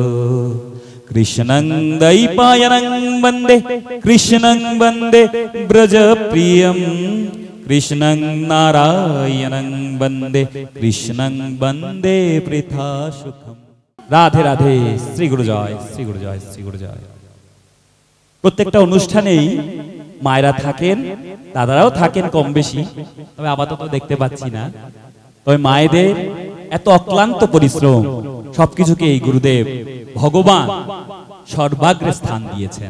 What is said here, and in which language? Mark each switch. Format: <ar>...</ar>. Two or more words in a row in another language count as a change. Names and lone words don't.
<sa>कृष्णं दैपायनं वन्दे कृष्णं वन्दे ब्रज प्रियं कृष्णं नारायणं वन्दे कृष्णं वन्दे पृथा सुखम। राधे राधे। श्री गुरु जय, श्री गुरु जय, श्री गुरु जय।</sa> <bn>প্রত্যেকটা অনুষ্ঠানেই মায়েরা থাকেন, দাদারাও থাকেন কম বেশি, তবে আপাতত দেখতে পাচ্ছি না। তবে মায়েদের এত অক্লান্ত পরিশ্রম, সবকিছুকে এই গুরুদেব ভগবান সর্বাগ্রে স্থান দিয়েছেন।</bn>